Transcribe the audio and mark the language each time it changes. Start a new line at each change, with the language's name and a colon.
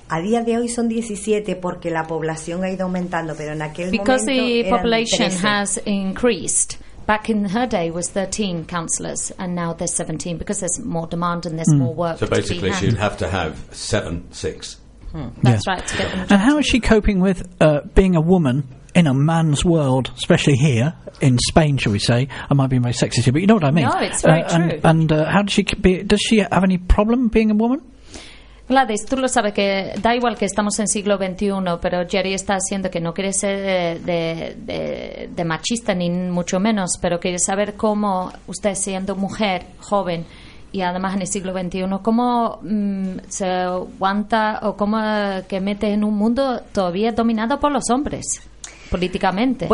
Spanish: A día de hoy son 17 porque la población ha ido aumentando, pero en aquel momento.
English: Back in her day, was 13 councillors, and now there's 17 because there's more demand and there's more work. So basically, to be had. She'd have to have seven, six. That's right. To get them and how is she coping with being a woman in a man's world, especially here in Spain? Shall we say? I might be very sexist here, but you know what I mean. No, it's very true. And how does she be? Does she have any problem being a woman?
Spanish: Gladys, tú lo sabes que da igual que estamos en siglo XXI, pero Jerry está haciendo que no quiere ser de machista ni mucho menos, pero quiere saber cómo usted, siendo mujer joven y además en el siglo XXI, cómo se aguanta o cómo que mete en un mundo todavía dominado por los hombres, políticamente.